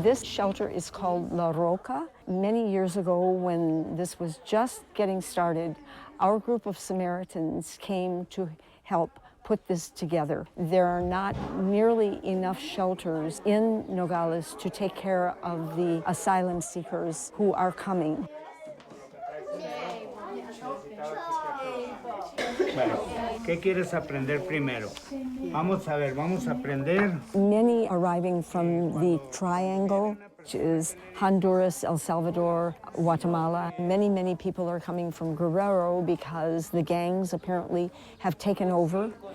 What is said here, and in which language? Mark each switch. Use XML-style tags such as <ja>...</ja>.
<en>This shelter is called La Roca. Many years ago, when this was just getting started, our group of Samaritans came to help put this together. There are not nearly enough shelters in Nogales to take care of the asylum seekers who are coming.</en> <es>Bueno, ¿qué quieres aprender primero? Vamos a ver, vamos a aprender.</es> <en>Many arriving from the Triangle, which is Honduras, El Salvador, Guatemala. Many people are coming from Guerrero because the gangs apparently have taken over.</en>